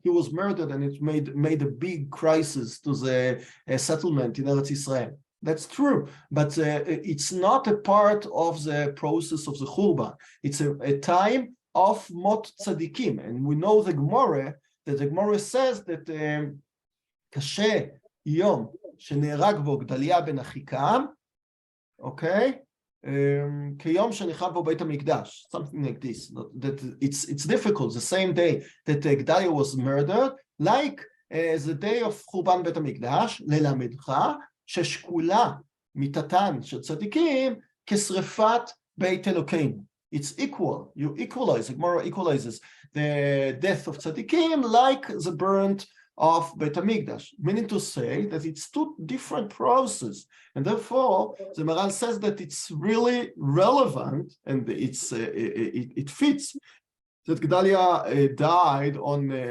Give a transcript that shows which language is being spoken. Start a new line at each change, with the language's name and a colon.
English: He was murdered, and it made a big crisis to the settlement in Eretz Israel. That's true, but it's not a part of the process of the Churban. It's a time of Mot Tzadikim, and we know the Gemara says that Kashe Yom
Hebrew: שנהרג בו גדליה בן אחיקם, אוקיי? כיום שנחרב בו בית המקדש,
English: something like this. That it's difficult, the same day that Gedalia was murdered, like the day of חורבן בית המקדש,
Hebrew: ללמדך ששקולה מיתתן של צדיקים כשרפת בית אלוקינו.
English: It's equal, you equalize, the Gemara equalizes the death of tzaddikim like the burnt of Beit HaMikdash, meaning to say that it's two different processes, and therefore the Maral says that it's really relevant and it fits that Gedalia died on